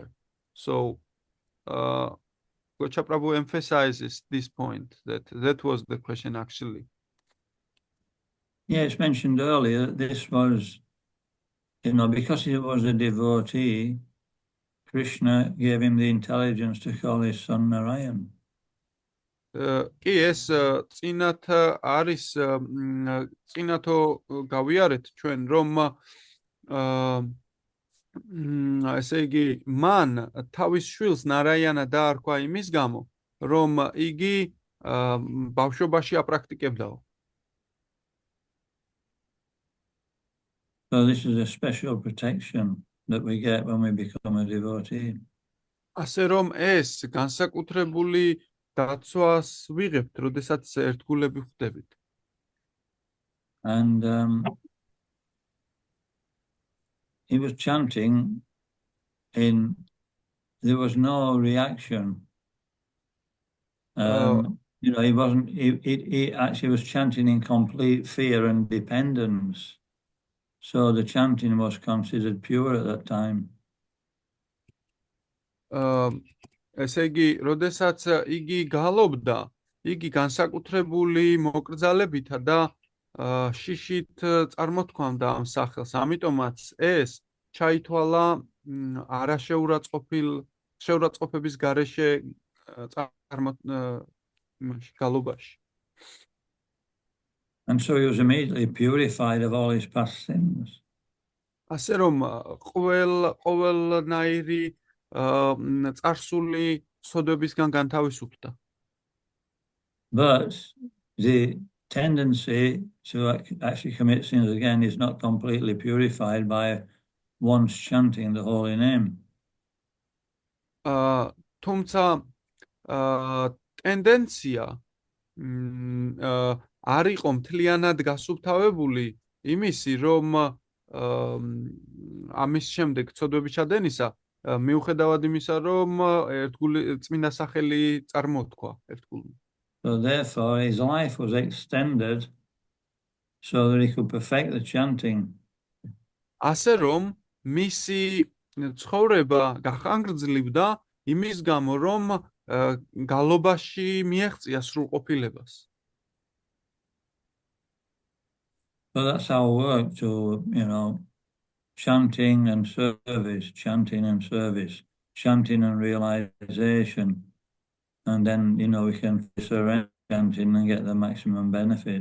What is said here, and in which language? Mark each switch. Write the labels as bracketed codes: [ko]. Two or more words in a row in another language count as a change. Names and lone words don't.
[en] So Gocha Prabhu emphasizes this point, that was the question actually. Yes, mentioned earlier, this was, because he was a devotee, Krishna gave him the intelligence to call his son Narayan. [ka] კი ეს წინათ არის წინათო გავიარეთ ჩვენ რომ ესე იგი მან თავის შვილს ნარაიანა დაარქვა იმის გამო რომ იგი ბავშვობაში აპრაქტიკებდაო. [en] So this is a special protection that we get when we become a devotee. [ka] ასე რომ ეს განსაკუთრებული დაცვას ვიღებთ, როდესაც ერთგულები ხდებით. [en] and he was chanting there was no reaction. You know, he actually was chanting in complete fear and dependence. So the chanting was considered pure at that time. [ka] ესე იგი, როდესაც იგი გალობდა, იგი განსაკუთრებული მოკრძალებითა და შიშით წარმოთქვამდა ამ სახელს. ამიტომაც ეს ჩაითვალა შეურაცხყოფების გარეშე გალობაში. [en] And so he was immediately purified of all his past sins. [ka] ასე რომ ყოველნაირი წარსული ცოდვებისგან განთავისუფლდა. [en] But the tendency to actually commit sins again is not completely purified by once chanting the holy name. [ka] თუმცა ტენდენცია არ იყო მთლიანად გასუფთავებული იმისი, რომ ამის შემდეგ ცოდვების ჩადენისა მიუხედავად იმისა, რომ წმინდა სახელი წარმოთქვა ერთგულმა. [en] So therefore his life was extended so that he could perfect the chanting. [ka] ასე რომ მისი ცხოვრება გახანგრძლივდა იმის გამო, რომ გალობაში მიაღწია სრულყოფილებას. [en] So that's our work, to, you know, chanting and service, chanting and service, chanting and realization. And then, you know, we can surrender chanting and get the maximum benefit.